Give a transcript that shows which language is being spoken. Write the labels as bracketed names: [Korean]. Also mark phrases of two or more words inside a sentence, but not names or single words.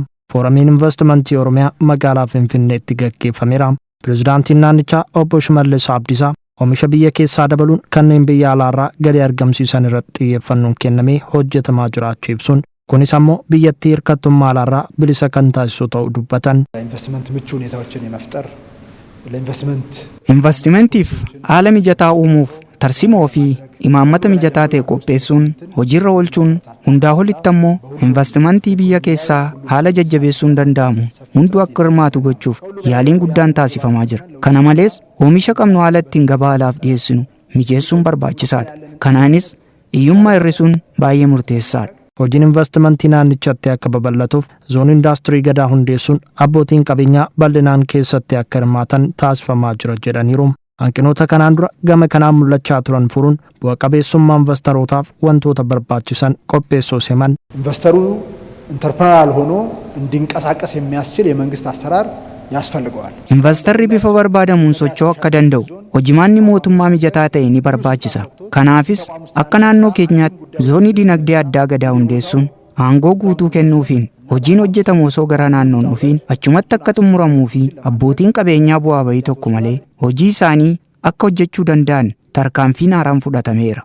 [Oromo] Fooramiin investimentii Oromiyaa magaalaa Finfinneetti gaggeeffameera. Pireezidaantiin naannichaa obbo Shimallis Abdiisaa oomisha biyya keessaa dabaluun kanneen biyya alaarraa galii argamsiisan irratti xiyyeeffannoon kennamee hojjetamaa jiraachuu ibsuun kunis ammoo biyyattii hirkattummaa alaarraa bilisa kan taasisu ta'uu dubbatan. [Amharic] ኢንቨስትመንት ምቹ ሁኔታዎችን የመፍጠር [Oromo] ኢንቨስትመንቲif haala mijataa uumuuf tarsimoo fi imaammata mijataa ta'e qopheessuun hojiirra oolchuun hundaa olitti ammoo investimentii biyya keessaa haala jajjabeessuun danda'amu hunduu akka hirmaatu gochuuf yaaliin guddaan taasifamaa jira. Kana malees oomisha qabnu haala ittiin gabaa alaaf dhiyeessinu mijeessuun barbaachisaadha. Kanaanis hiyyummaa hir'isuun baay'ee murteessaadha. Hojiin investimentii naannichatti akka babal'atuuf zoon indaastirii gadaa hundeessuun abbootiin qabeenyaa bal'inaan keessatti akka hirmaatan taasifamaa jira jedhaniiru. Hanqinoota kanaan dura gama kanaan mul'achaa turan furuun bu'a qabeessummaa investorootaaf wantoota barbaachisan qopheessuu seman. [Amharic] ኢንቨስተሩ ኢንተርፕረነር ሆኖ እንዲንቀሳቀስ የሚያስችል የመንግስት አሰራር ያስፈልገዋል። [Oromo] Investarri bifa barbaadamuun socho'uu akka danda'u hojimaanni mootummaa mijataa ta'e ni barbaachisa. Kanaafis akka naannoo keenyaatti zoonii dinagdee addaa gadaa hundeessuun aangoo guutuu kennuufiin hojiin hojjetamu osoo gara naannoon dhufiin achumatti akka xumuramuu fi abbootiin qabeenyaa bu'aa bahii tokko malee hojii isaanii akka hojjechuu danda'an tarkaanfiin haaraan fudhatameera.